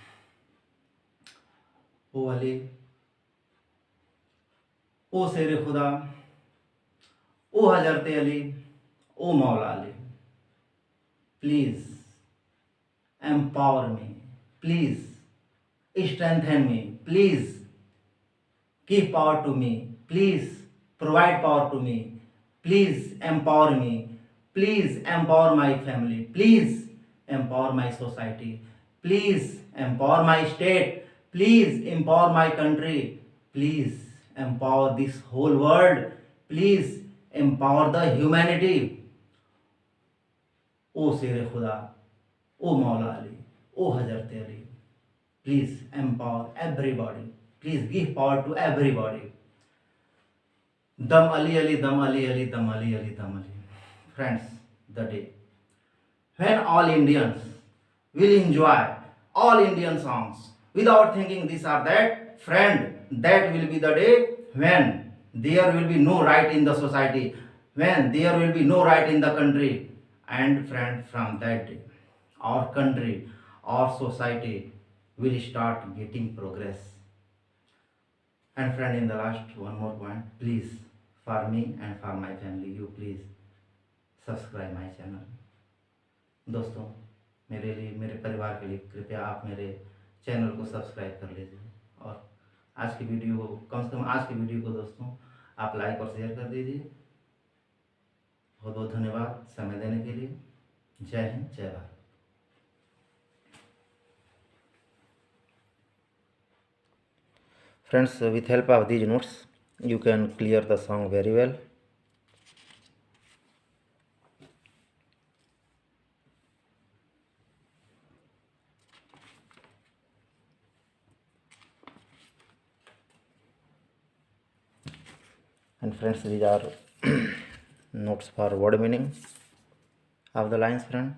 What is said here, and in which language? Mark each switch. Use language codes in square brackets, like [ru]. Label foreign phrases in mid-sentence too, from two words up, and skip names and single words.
[hi] ओ अली, ओ शेर खुदा, ओ हजरत अली, ओ मौला अली, [en] please empower me, please strengthen me, please give power to me, please provide power to me, please empower me, please empower my family, please empower my society, please empower my state, please empower my country, please empower this whole world, please empower the humanity। [hi] ओ शेर खुदा, ओ मौला अली, ओ हजरत अली, [en] please empower everybody, please give power to everybody। [hi] दम अली अली दम अली अली दम अली अली दम अली। [en] Friends, the day when all Indians will enjoy all Indian songs without thinking this or that, friend, that will be the day when there will be no right in the society, when there will be no right in the country, and friend, from that day our country, our society will start getting progress। And friend, in the last one more point, please, for me and for my family, you please subscribe my channel. [hi] दोस्तों, मेरे लिए, मेरे परिवार के लिए कृपया आप मेरे चैनल को सब्सक्राइब कर लीजिए, और आज की वीडियो को, कम से कम आज की वीडियो को दोस्तों आप लाइक और शेयर कर दीजिए। बहुत बहुत धन्यवाद समय देने के लिए। जय हिंद, जय भारत। [en] Friends, with help of these notes you can clear the song very well। And friends, these are notes for word meaning of the lines, friend।